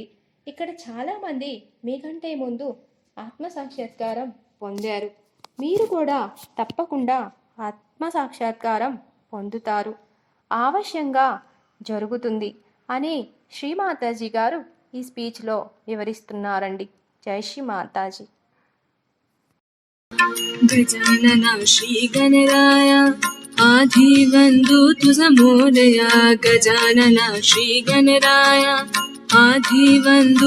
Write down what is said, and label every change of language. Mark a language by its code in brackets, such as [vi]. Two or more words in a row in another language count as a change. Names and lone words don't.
[te] ఇక్కడ చాలామంది మీకంటే ముందు ఆత్మసాక్షాత్కారం పొందారు. మీరు కూడా తప్పకుండా ఆత్మసాక్షాత్కారం పొందుతారు. ఆవశ్యంగా జరుగుతుంది అని శ్రీమాతాజీ గారు ఈ స్పీచ్లో వివరిస్తున్నారండి. జై శ్రీ మాతాజీ. [mr] गजानन श्री गणराय आधिवंदु तुझ मोरया. गजानन श्री गणराय आधिवंदु